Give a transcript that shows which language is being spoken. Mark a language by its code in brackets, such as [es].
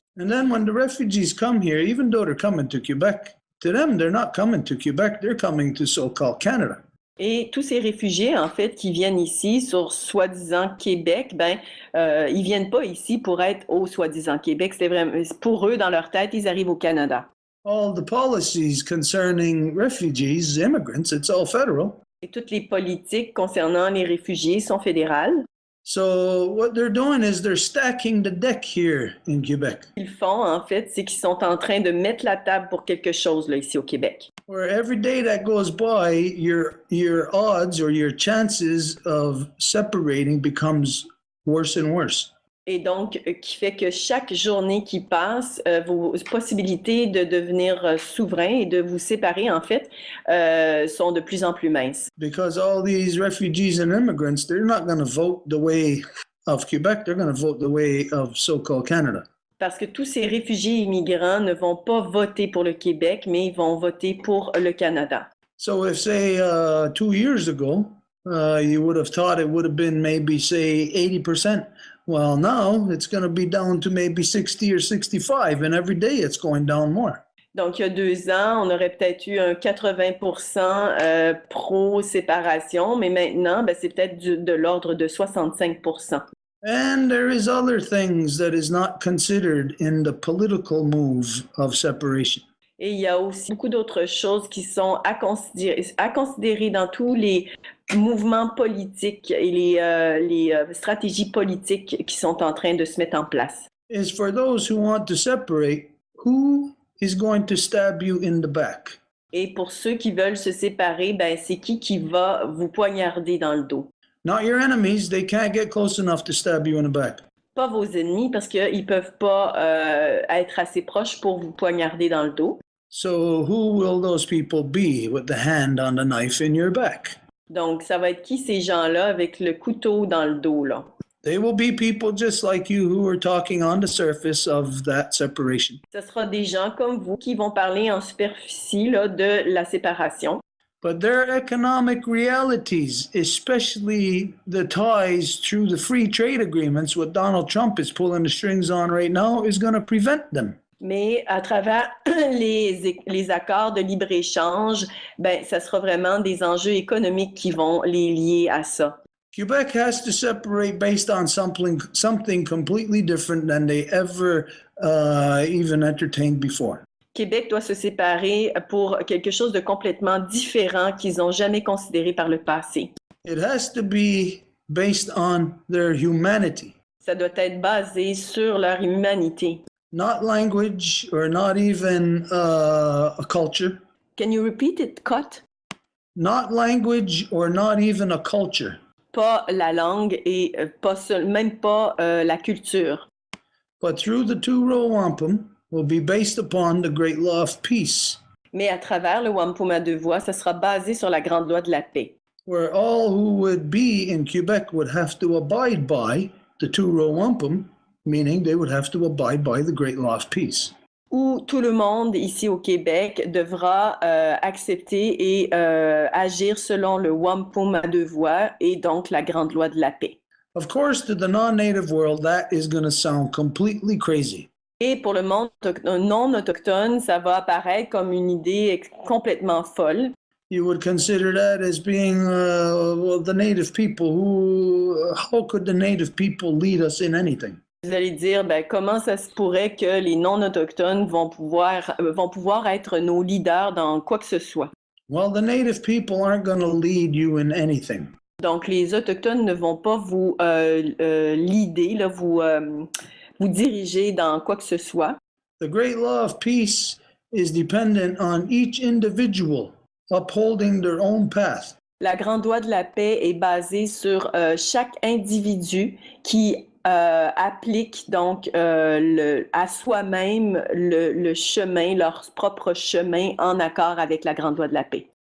[en] And then when the refugees come here, even though they're coming to Quebec, to them, they're not coming to Quebec, they're coming to so-called Canada. [fr] Et tous ces réfugiés, en fait, qui viennent ici sur soi-disant Québec, ben, ils viennent pas ici pour être au soi-disant Québec. C'est vraiment, pour eux, dans leur tête, ils arrivent au Canada. [en] All the policies concerning refugees, immigrants, it's all federal. [fr] Et toutes les politiques concernant les réfugiés sont fédérales. [en] So what they're doing is they're stacking the deck here in Quebec. [fr] Ce qu'ils font, en fait, c'est qu'ils sont en train de mettre la table pour quelque chose, là, ici au Québec. [en] Where every day that goes by, your odds or your chances of separating becomes worse and worse. [fr] Et donc, qui fait que chaque journée qui passe, vos possibilités de devenir souverain et de vous séparer, en fait, sont de plus en plus minces. [en] Because all these refugees and immigrants, they're not going to vote the way of Quebec, they're going to vote the way of so-called Canada. [fr] Parce que tous ces réfugiés immigrants ne vont pas voter pour le Québec, mais ils vont voter pour le Canada. [en] So if, say, 2 years ago, you would have thought it would have been maybe, say, 80%. Well, now it's going to be down to maybe 60 or 65, and every day it's going down more. [fr] Donc, il y a 2 ans, on aurait peut-être eu un 80% pro-séparation, mais maintenant, ben, c'est peut-être de l'ordre de 65%. [en] And there is other things that is not considered in the political move of separation. [fr] Et il y a aussi beaucoup d'autres choses qui sont à considérer dans tous les mouvements politiques et les stratégies politiques qui sont en train de se mettre en place. [en] Is for those who want to separate, who is going to stab you in the back? [fr] Et pour ceux qui veulent se séparer, ben, c'est qui va vous poignarder dans le dos? [en] Not your enemies, they can't get close enough to stab you in the back. [fr] Pas vos ennemis parce qu'ils ne peuvent pas être assez proches pour vous poignarder dans le dos. [en] So who will those people be with the hand on the knife in your back? [fr] Donc, ça va être qui ces gens-là avec le couteau dans le dos, là? [en] They will be people just like you who are talking on the surface of that separation. [fr] Ce sera des gens comme vous qui vont parler en superficie là, de la séparation. [en] But their economic realities, especially the ties through the free trade agreements, what Donald Trump is pulling the strings on right now, is going to prevent them. [fr] Mais à travers les accords de libre-échange, ben, ça sera vraiment des enjeux économiques qui vont les lier à ça. [en] Quebec has to separate based on something completely different than they ever even entertained before. [fr] Québec doit se séparer pour quelque chose de complètement différent qu'ils n'ont jamais considéré par le passé. [en] It has to be based on their humanity. [fr] Ça doit être basé sur leur humanité. [en] Not language or not even a culture. Can you repeat it, Cut? Not language or not even a culture. [fr] Pas la langue et même pas la culture. [en] But through the two-row wampum will be based upon the great law of peace, [fr] Mais à travers le wampum à 2 voix, ça sera basé sur la grande loi de la paix. [en] where all who would be in Quebec would have to abide by the two-row wampum, meaning they would have to abide by the great law of peace. [fr] où tout le monde ici au Québec devra accepter et agir selon le wampum à deux voix et donc la grande loi de la paix. [en] Of course, to the non-native world, that is going to sound completely crazy. [fr] Et pour le monde non autochtone, ça va apparaître comme une idée complètement folle. [en] You would consider that as being well, the native people. How could the native people lead us in anything? [fr] Vous allez dire, ben, comment ça se pourrait que les non-autochtones vont pouvoir être nos leaders dans quoi que ce soit? [en] Well, the native people aren't going to lead you in anything. [fr] Donc, les Autochtones ne vont pas vous leader, là, vous diriger dans quoi que ce soit. [en] The great law of peace is dependent on each individual upholding their own path. [fr] La grande loi de la paix est basée sur chaque individu qui applique donc à soi-même le chemin, leur propre chemin en accord avec la grande loi de la paix.